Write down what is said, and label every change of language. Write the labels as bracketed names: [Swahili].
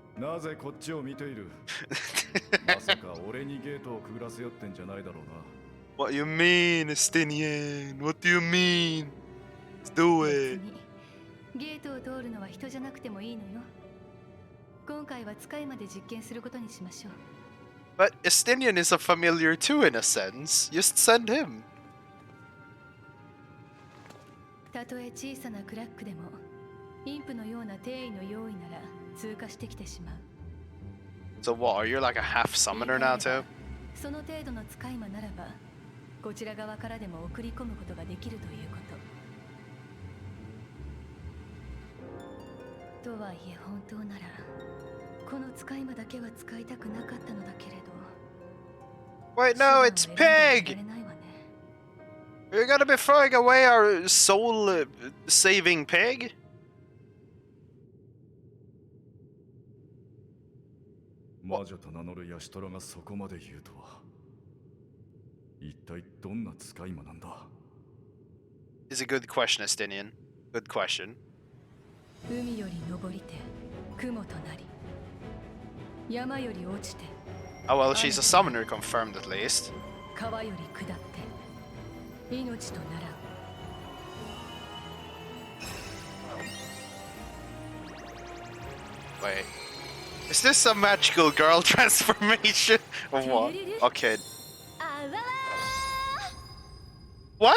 [Japanese] なぜこっちを見ている?まさか俺にゲートをくぐらせよってんじゃないだろうな。 [English] What you mean, Estinian? What do you mean? Let's do it. [Japanese] ゲートを通るのは人じゃなくてもいいのよ。今回は使いまで実験することにしましょう。 [English] But Estinian is a familiar too in a sense. Just send him. [Japanese] たとえ小さなクラックでもインプのような定位の用意なら通過してきてしまう。 [English] So what, are you like a half summoner now too? [Japanese] その程度の使い魔ならばこちら側からでも送り込むことができるということ。とはいえ本当ならこの使い魔だけは使いたくなかったのだけれど。 [English] Wait, no, it's Pig! You're gonna be throwing away our soul-saving pig? [Japanese] 魔女と名乗るヤシトラがそこまで言うとは。一体どんな使い魔なんだ。 [English] Is a good question, Estinian. Good question. [Japanese] 海より登りて雲となり山より落ちて [English] Oh well, she's a summoner confirmed at least. [Japanese] 川より下って命とならん。 [English] Wait. Is this a magical girl transformation? Or what? Okay. あわわ